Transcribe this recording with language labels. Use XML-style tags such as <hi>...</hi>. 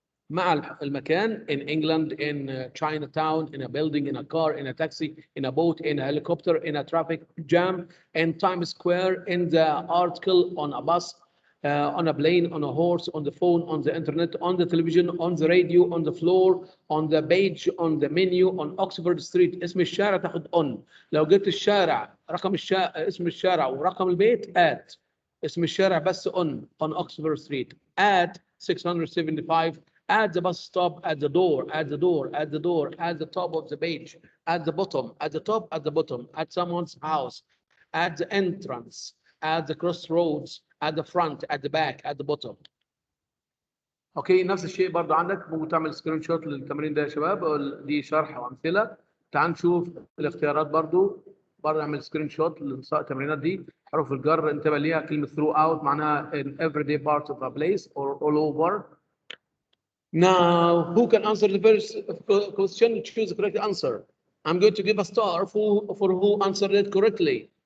<ar>مع المكان</ar> <en>in England, in Chinatown, in a building, in a car, in a taxi, in a boat, in a helicopter, in a traffic jam, in Times Square, in the article, on a bus, on a plane, on a horse, on the phone, on the internet, on the television, on the radio, on the floor, on the page, on the menu, on Oxford Street.</en> <ar>اسم الشارع تاخد on. لو جبت الشارع رقم اسم الشارع ورقم البيت at. اسم الشارع بس</ar> <en>on Oxford Street at 675. At the bus stop, at the door, at the door, at the door, at the top of the page, at the bottom, at the top, at the bottom, at someone's house, at the entrance, at the crossroads, at the front, at the back, at the bottom.</en> <ar>اوكي نفس الشيء برضه عندك ممكن تعمل سكرين شوت للتمرين ده يا شباب. دي شرح وامثله. تعال نشوف الاختيارات برضه اعمل سكرين شوت للتمرينات دي. حروف الجر انتبه ليها.</ar> <en>كلمه throughout معناها in everyday part of a place or all over. Now, who can answer the first question? Choose the correct answer. I'm going to give a star for who answered it correctly.</en>